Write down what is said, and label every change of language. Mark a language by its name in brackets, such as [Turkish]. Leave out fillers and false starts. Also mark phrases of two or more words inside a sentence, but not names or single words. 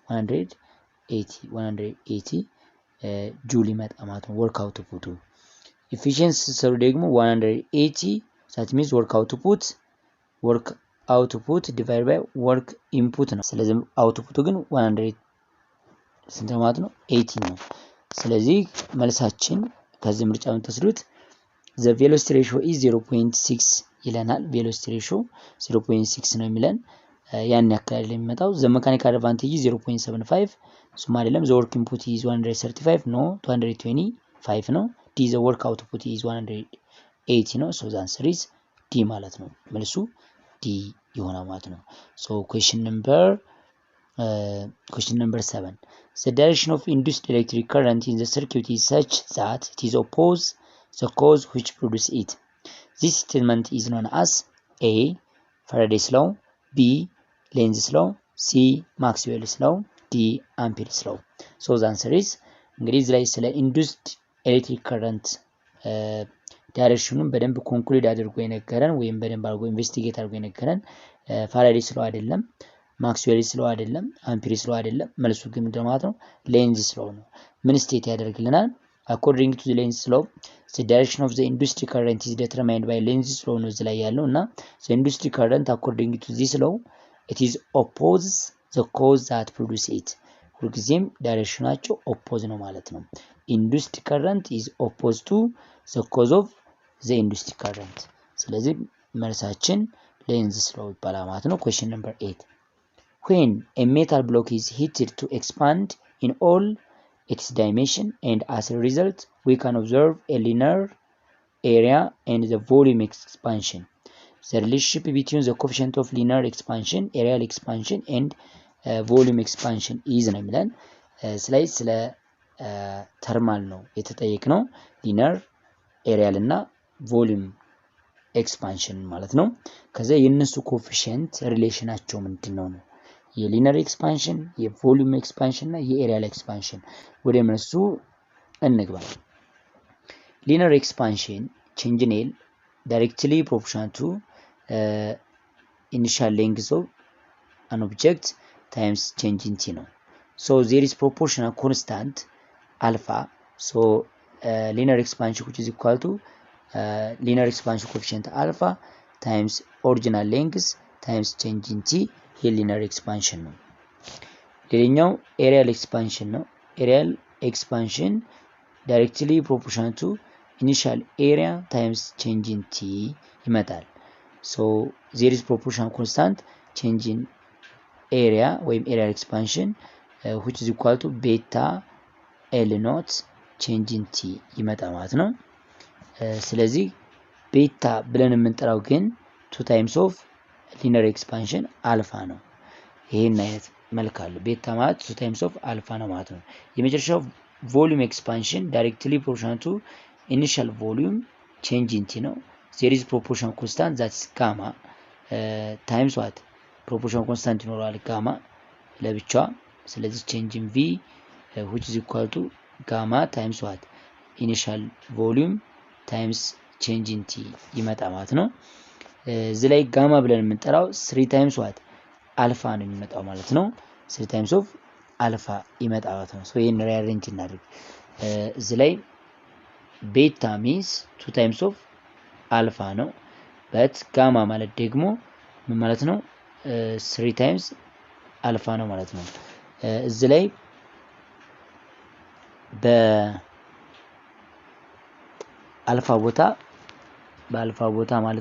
[Amharic] 180 ጁል ይመጣ ማለት ነው ወርክ አውትፑቱ። ኢፊሺየንሲ ሲሰሩ ደግሞ 180 [English] that means work output divide by work input [Amharic] ነው። ስለዚህ አውትፑቱ ግን 100 ስንት ማለት ነው 80 ነው። ስለዚህ መልሳችን ከዚህ ምርጫ የምትወስዱት [English] the velocity ratio is 0.6 ይለናል። velocity ratio 0.6 [Amharic] ነው የሚለን ያን ያክል የሚመጣው [English] the mechanical advantage is 0.75 [Amharic] እሱም አይደለም [English] the work input is 135 no 225 ነው d the work output is 180 ነው so the answer is d [Amharic] ማለት ነው። መልሱ d ይሆናል ማለት ነው። [English] so question number 7 the direction of induced electric current in the circuit is such that it is opposed the cause which produces it. This statement is known as A. Faraday's law, B. Lenz's law, C. Maxwell's law, D. Ampere's law. So the answer is [Amharic] እንግዲህ እዚህ ላይ ስለ [English] induced electric current [Amharic] ዳይሬክሽኑን በደንብ ኮንክሉድ አድርጎ የነገረን ወይም በደንብ አድርጎ ኢንቨስቲጌት አድርጎ የነገረን ፋራዴይስ ላው አይደለም፣ ማክስዌልስ ላው አይደለም፣ አምፒሪስ ላው አይደለም። መልሱ ግን ምንድነው ማለት ነው ሌንዝስ ላው ነው። ምን ስቴት ያደርግልናል? [English] according to the Lenz law the direction of the induced current is determined by Lenz's law [Amharic] ነው እዚህ ላይ ያለው እና [English] the induced current according to this law it is opposes the cause that produce it [Amharic] ሁልጊዜም ዳይሬክሽናቸው ኦፖዝ ነው ማለት ነው። [English] induced current is opposed to the cause of the induced current [Amharic] ስለዚህ መልሳችን Lenz's law ይባላል ማለት ነው። [English] question number 8 when a metal block is heated to expand in all its dimension and as a result we can observe a linear area and the volume expansion. The relationship between the coefficient of linear expansion, areal expansion and volume expansion is [Amharic] ነው የሚለን ስለ ተርማል ነው የተጠየቅነው [English] linear areal [Amharic] እና [English] volume expansion [Amharic] ማለት ነው። ከዛ የነሱ ኮኤፊሺየንት ሪሌሽናቸው ምንድነው ነው የሊነር ኤክስፓንሽን የቮሊዩም ኤክስፓንሽን እና የኤሪያል ኤክስፓንሽን ወደ እነሱ እንግባ። [English] linear expansion change in L directly proportional to initial length of an object times change in T ነው። so there is proportional constant alpha so linear expansion which is equal to linear expansion coefficient alpha times original length times change in t ይሄ linear expansion [Amharic] ነው። ሌላኛው [English] areal expansion ነው። areal expansion directly proportional to initial area times change in t ይመጣል። so there is proportional constant change in area ወይም areal expansion which is equal to beta L naught change in t [Amharic] ይመጣ ማለት ነው። ስለዚህ ቤታ ብለን የምንጠራው ግን [English] 2 times of linear expansion alpha [Amharic] ነው። ይሄን አይነት መልክ አለ። ቤታ ማለት [English] 2 times of alpha [Amharic] ነው ማለት ነው። የመጨረሻው [English] volume expansion directly proportional to initial volume change in t ነው። there is proportional constant that is gamma times what proportional constant [Amharic] ይኖረዋል gamma ለብቻዋ። ስለዚህ [English] change in v which is equal to gamma times what initial volume times change in t [Amharic] ይመጣ ማለት ነው። እዚህ ላይ ጋማ ብለን የምንጠራው [English] 3 times what [Amharic] አልፋ ነው የሚመጣው ማለት ነው። [English] 3 times of [Amharic] አልፋ ይመጣ ማለት ነው። ይሄን ሪአሬንጅ እናድርግ። እዚህ ላይ ቤታ [English] means 2 times of [Amharic] አልፋ ነው። but ጋማ ማለት ደግሞ ምን ማለት ነው? [English] 3 times [Amharic] አልፋ ነው ማለት ነው። እዚህ ላይ በአልፋ ቦታ ማለት